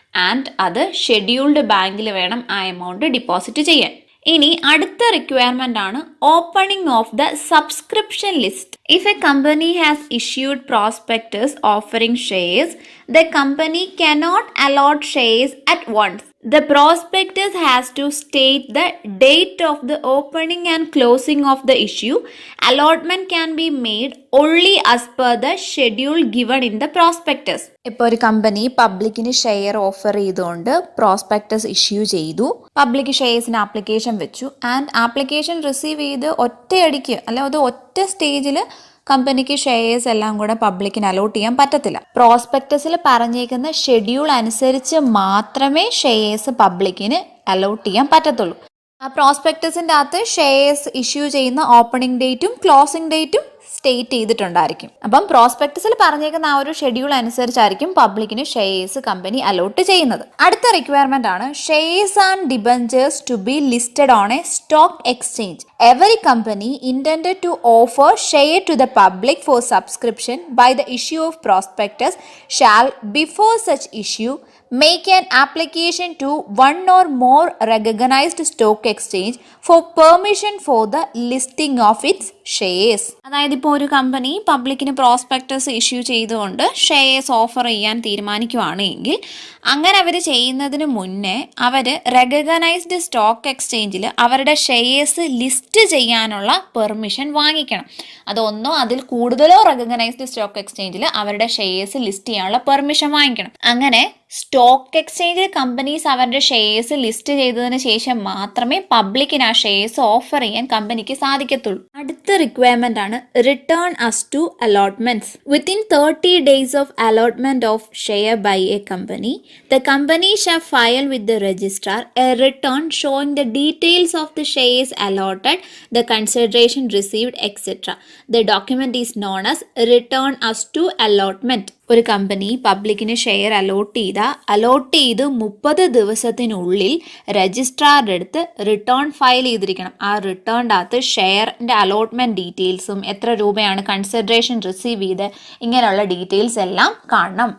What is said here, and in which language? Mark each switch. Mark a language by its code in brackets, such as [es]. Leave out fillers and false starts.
[ml] And അത് scheduled ബാങ്കിൽ വേണം ആ എമൗണ്ട് ഡിപ്പോസിറ്റ് ചെയ്യാൻ. [en] ഇനി അടുത്ത റിക്വയർമെന്റ് ആണ് opening of the subscription list. If a company has issued prospectus offering shares, the company cannot allot shares at once. The prospectus has to state the date of the opening and closing of the issue. Allotment can be made only as per the schedule given in the prospectus. [ml] ഇപ്പോൾ ഒരു company പബ്ലിക്കിന് share offer ചെയ്തുകൊണ്ട് prospectus issue ചെയ്തു, public ഷെയർസിന് application വെച്ചു. And application receive ചെയ്ത് ഒറ്റയടിക്ക്, അല്ലെ അത് ഒറ്റ സ്റ്റേജിൽ കമ്പനിക്ക് ഷെയർസ് എല്ലാം കൂടെ പബ്ലിക്കിന് അലോട്ട് ചെയ്യാൻ പറ്റത്തില്ല. പ്രോസ്പെക്ടസിൽ പറഞ്ഞേക്കുന്ന ഷെഡ്യൂൾ അനുസരിച്ച് മാത്രമേ ഷെയർസ് പബ്ലിക്കിന് അലോട്ട് ചെയ്യാൻ പറ്റത്തുള്ളൂ. ആ പ്രോസ്പെക്ടസിൻ്റെ അകത്ത് ഷെയർസ് ഇഷ്യൂ ചെയ്യുന്ന ഓപ്പണിംഗ് ഡേറ്റും ക്ലോസിംഗ് ഡേറ്റും സ്റ്റേറ്റ് ചെയ്തിട്ടുണ്ടായിരിക്കും. അപ്പം പ്രോസ്പെക്ടസിൽ പറഞ്ഞേക്കുന്ന ആ ഒരു ഷെഡ്യൂൾ അനുസരിച്ചായിരിക്കും പബ്ലിക്കിന് ഷെയർസ് കമ്പനി അലോട്ട് ചെയ്യുന്നത്. [en] അടുത്ത റിക്വയർമെന്റ് ആണ് shares and debentures to be listed on a stock exchange. Every company intended to offer share to the public for subscription by the issue of prospectus shall, before such issue, make an application to one or more recognized stock exchange for permission for the listing of its shares. [ml] അതായത് ഇപ്പോൾ ഒരു company പബ്ലിക്കിന് prospectus issue ചെയ്തുകൊണ്ട് shares offer ചെയ്യാൻ തീരുമാനിക്കുകയാണ് എങ്കിൽ അങ്ങനെ അവർ ചെയ്യുന്നതിന് മുന്നേ അവർ റെക്കഗ്നൈസ്ഡ് സ്റ്റോക്ക് എക്സ്ചേഞ്ചിൽ അവരുടെ ഷെയർസ് ലിസ്റ്റ് ചെയ്യാനുള്ള പെർമിഷൻ വാങ്ങിക്കണം. അതൊന്നോ അതിൽ കൂടുതലോ റെക്കഗ്നൈസ്ഡ് സ്റ്റോക്ക് എക്സ്ചേഞ്ചിൽ അവരുടെ ഷെയർസ് ലിസ്റ്റ് ചെയ്യാനുള്ള പെർമിഷൻ വാങ്ങിക്കണം. അങ്ങനെ സ്റ്റോക്ക് എക്സ്ചേഞ്ചിൽ കമ്പനീസ് അവരുടെ ഷെയർസ് ലിസ്റ്റ് ചെയ്തതിന് ശേഷം മാത്രമേ പബ്ലിക്കിന് ആ ഷെയർസ് ഓഫർ ചെയ്യാൻ കമ്പനിക്ക് സാധിക്കത്തുള്ളൂ. [en] അടുത്ത റിക്വയർമെന്റ് ആണ് return as to allotments. Within 30 days of allotment of share by a company, the company shall file with the registrar a return showing the details of the shares allotted, the consideration received, etc. The document is known as return as to allotment. [ml] ഒരു company പബ്ലിക്കിന് share allot ചെയ്ത് 30 ദിവസത്തിനുള്ളിൽ രജിസ്ട്രാറുടെ അടുത്ത് return file ചെയ്തിരിക്കണം. ആ റിട്ടേണിൻ്റെ അകത്ത് ഷെയറിൻ്റെ allotment ഡീറ്റെയിൽസും എത്ര രൂപയാണ് കൺസിഡറേഷൻ റിസീവ് ചെയ്ത് ഇങ്ങനെയുള്ള ഡീറ്റെയിൽസ് എല്ലാം കാണണം.